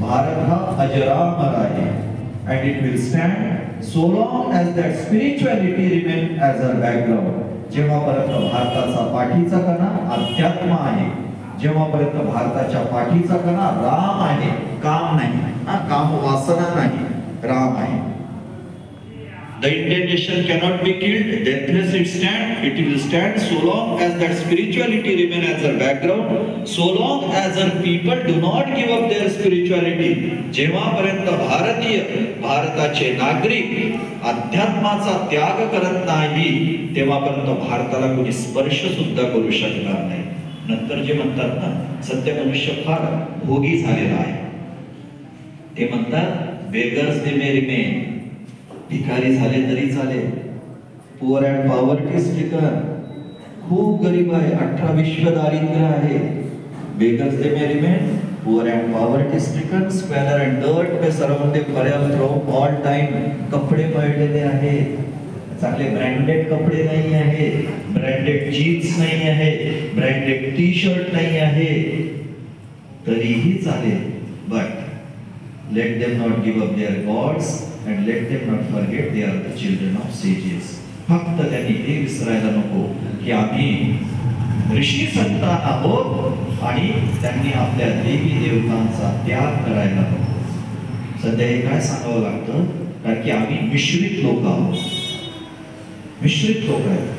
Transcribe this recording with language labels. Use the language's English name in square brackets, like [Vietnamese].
[Marathi] भारत हा अजरामर आहे. [English] And it will stand so long as that spirituality remain as a background. [Marathi] जेव्हापर्यंत भारताचा पाठीचा कणा अध्यात्म आहे, जेव्हापर्यंत भारताच्या पाठीचा कणा राम आहे, काम नाही, काम वासना नाही, राम आहे. [English] The Indian nation cannot be killed, deathless it stand, it will stand so long as that spirituality remain as a background, so long as our people do not give up their spirituality. [Marathi] जेव्हापर्यंत भारताचे नागरिक अध्यात्माचा त्याग करत नाही, तेव्हापर्यंत भारताला कोणी स्पर्श सुद्धा करू शकणार नाही. नंतर जे म्हणतात ना, सध्या मनुष्य फार भोगी झालेला आहे. ते म्हणतात [English] Beggars they may remain. [Marathi] भिकारी झाले तरी चालेल. [English] Poor and poverty stricken. [Marathi] खूप गरीब आहे, 18 विश्व दारिद्र्य आहे. [English] Beggars they may remain, poor and poverty stricken, squalor and dirt may surround they for from all time. [Marathi] कपडे पडलेले आहेत, चांगले ब्रँडेड कपडे नाही आहे, ब्रँडेड जीन्स नाही आहे, ब्रँडेड टी शर्ट नाही आहे, तरीही चालेल. [English] But let them not give up their gods and let them not forget they are the children of sages. [Marathi] फक्त त्यांनी हे विसरायला नको की आम्ही ऋषी संतान आहोत आणि त्यांनी आपल्या देवी देवतांचा त्याग करायला नको. सध्या हे काय सांगावं लागतं, कारण की आम्ही मिश्रित लोक आहोत. मिश्रित लोक आहेत.